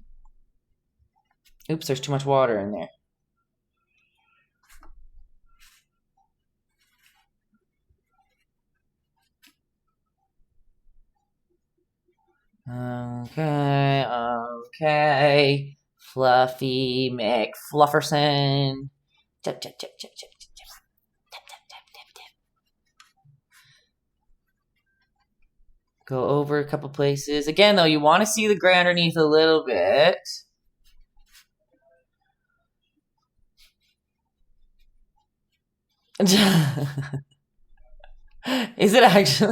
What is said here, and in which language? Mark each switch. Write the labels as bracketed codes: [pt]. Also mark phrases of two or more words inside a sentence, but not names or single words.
[en] Oops, there's too much water in there. Okay. Fluffy McFlufferson. Tap, tap, tap, tap, tap, tap, tap, tap, tap, tap, tap. Go over a couple places. Again, though, you want to see the gray underneath a little bit. Is it actually?